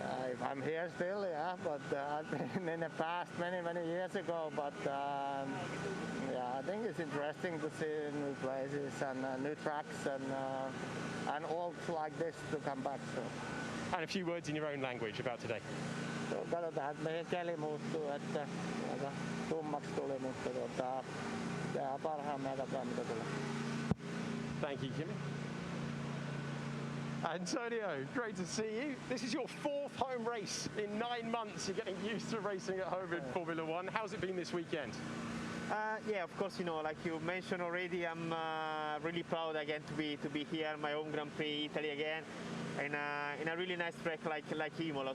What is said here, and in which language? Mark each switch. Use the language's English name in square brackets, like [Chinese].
[English] If I'm here still, yeah, but I've been in the past many years ago. But yeah, I think it's interesting to see new places and new tracks and all like this to come back. So. And a few words in your own language about today. [Finnish] Katsotaan, että meidän keli muuttuu, että aika tummaksi tuli, mutta tehdään parhaamme ja katsotaan mitä tulee. [English] Thank you, Kimi. Antonio, great to see you. This is your 4th home race in 9 months. You're getting used to racing at home in Formula One. How's it been this weekend? Yeah, of course, like you mentioned already, I'm really proud again to be here in my home Grand Prix Italy again, in a really nice track like Imola.